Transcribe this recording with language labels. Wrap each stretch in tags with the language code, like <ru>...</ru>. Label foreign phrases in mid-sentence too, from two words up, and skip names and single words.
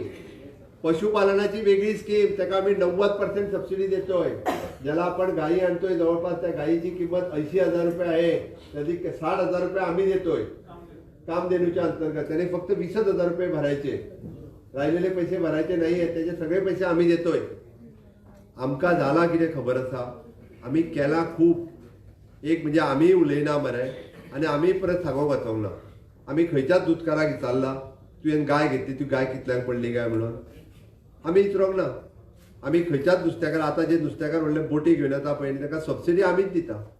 <mr>पशुपालनाची वेगळी स्कीम, त्याला आम्ही 90% सबसिडी देतोय. ज्याला आपण गायी आणतोय, जवळपास त्या गायीची किंमत 80,000 रुपये आहे, त्याची 60,000 रुपये आम्ही देतोय कामधेनूच्या अंतर्गत. त्याने फक्त 20,000 रुपये भरायचे, राहिलेले पैसे भरायचे नाही आहेत, त्याचे सगळे पैसे आम्ही देतोय.</mr> <kok>आमका झाला कितें खबर आसा, आम्ही केला खूप. एक म्हणजे आम्ही उलयना मरे, आणि आम्ही परत सांगोंक वचोंक ना. आम्ही खंयच्याच दुधकाराक विचारला तुवें गाय घेतली, ती गाय कितल्यांक पडली काय म्हणून आम्ही विचारोंक ना. आम्ही खंयच्याच नुस्तेकार, आता जे नुस्तेकार व्हडले बोटी घेवन येता पळय ताका सबसिडी आमीच दिता.</kok>